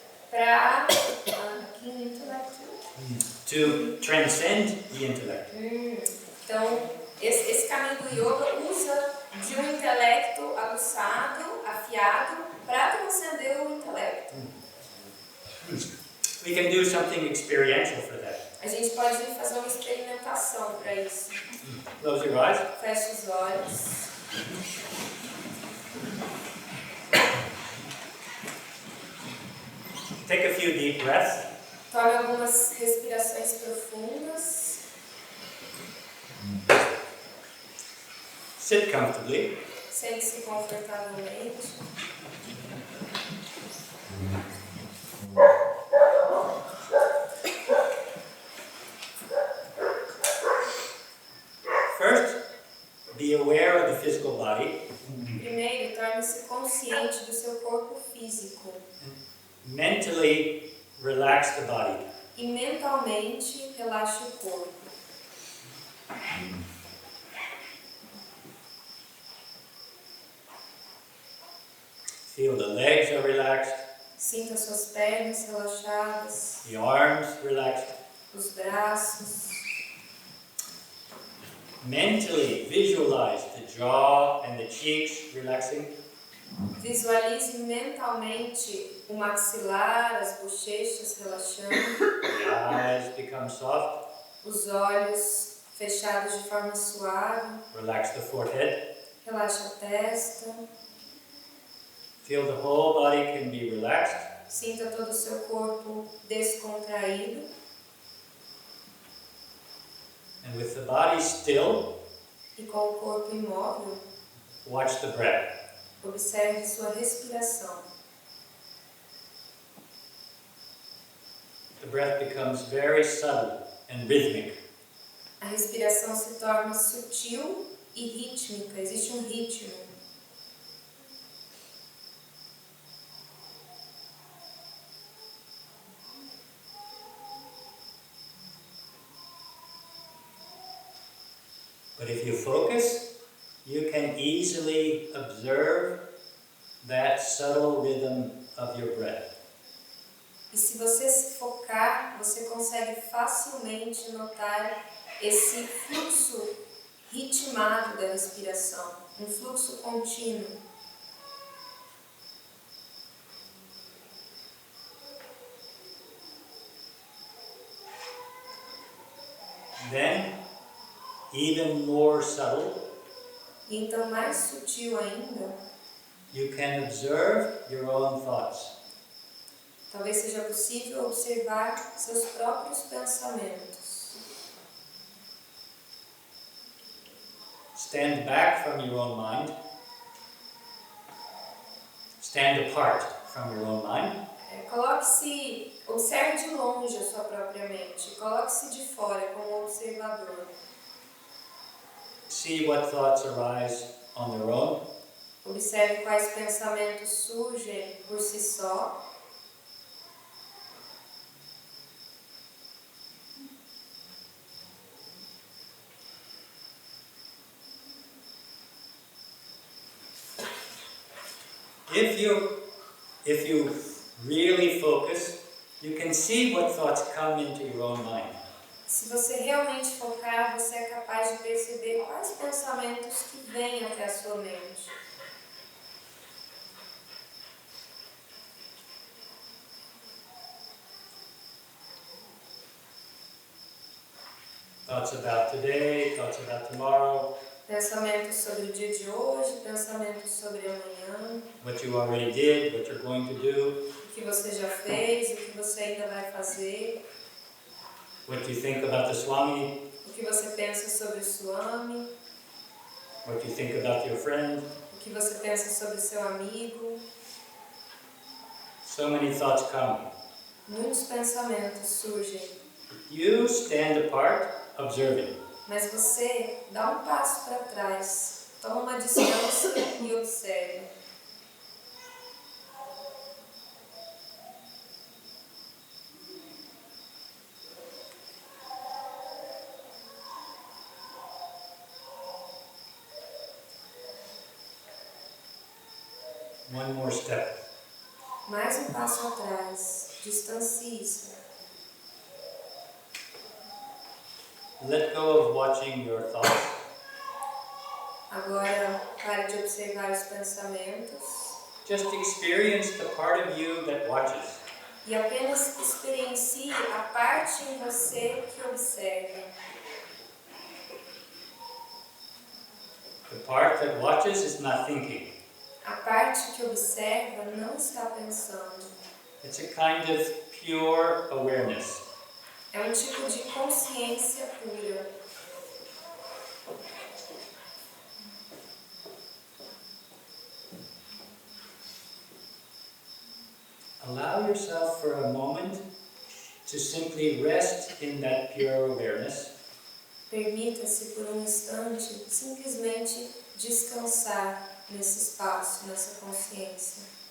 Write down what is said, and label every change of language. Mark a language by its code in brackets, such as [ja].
[pt] para aqui no intelecto. [en] to transcend the intellect. [pt] Então, esse caminho do yoga usa de um intelecto aguçado, afiado, para transcender o intelecto. [en] We can do something experiential for that. [pt] A gente pode fazer uma experimentação para isso. [en] Close your eyes. [pt] Feche os olhos. [en] Take a few deep breaths. [pt] Tome algumas respirações profundas. [en] Sit comfortably. [pt] Sente-se confortavelmente. [en] First, be aware of the physical body. [pt] Primeiro, torne-se consciente do seu corpo físico. [en] Mentally relax the body. [pt] E mentalmente, relaxe o corpo. [en] Feel the legs are relaxed, [pt] Sinta suas pernas relaxadas, [en] the arms relaxed. [pt] os braços. [en] Mentally visualize the jaw and the cheeks relaxing. [pt] Visualize mentalmente o maxilar, as bochechas relaxando, [en] The eyes become soft. [pt] os olhos fechados de forma suave. [en] Relax the forehead. [pt] Relaxe a testa. [en] Feel the whole body can be relaxed. [pt] Sinta todo o seu corpo descontraído. [en] And with the body still, [pt] E com o corpo imóvel, [en] watch the breath. [pt] observe sua respiração. [en] The breath becomes very subtle and rhythmic. [pt] A respiração se torna sutil e rítmica. Existe um ritmo. [en] But if you focus, you can easily observe that subtle rhythm of your breath. [pt] E se você se focar, você consegue facilmente notar esse fluxo ritmado da respiração, um fluxo contínuo. [en] Then, even more subtle, [pt] E então, mais sutil ainda, [en] you can observe your own thoughts. [pt] talvez seja possível observar seus próprios pensamentos. [en] Stand back from your own mind. Stand apart from your own mind. [pt] Coloque-se, observe de longe a sua própria mente, coloque-se de fora como observador. [en] See what thoughts arise on their own. [pt] Observe quais pensamentos surgem por si só. [en] If you really focus, you can see what thoughts come into your own mind. [pt] Se você realmente focar, você é capaz de perceber quais pensamentos que vêm até a sua mente. [en] Thoughts about today, thoughts about tomorrow, [pt] Pensamentos sobre o dia de hoje, pensamentos sobre amanhã, [en] what you already did, what you're going to do, [pt] o que você já fez, o que você ainda vai fazer, [en] what you think about the Swami, [pt] o que você pensa sobre o Swami, [en] what you think about your friend. [pt] o que você pensa sobre o seu amigo. [en] So many thoughts come. [pt] Muitos pensamentos surgem, [en] You stand apart, observing. [pt] mas você dá um passo para trás, toma uma distância e observa. [en] One more step. [pt] Mais um passo atrás, Distancie-se. [en] Let go of watching your thoughts. [pt] Agora, pare de observar os pensamentos [en] Just experience the part of you that watches. [pt] e apenas experiencie a parte em você que observa. [en] The part that watches is not thinking. [pt] A parte que observa não está pensando. [en] It's a kind of pure awareness. [pt] É um tipo de consciência pura. [en] Allow yourself for a moment to simply rest in that pure awareness. [pt] Permita-se por um instante simplesmente descansar nesse espaço, nessa consciência.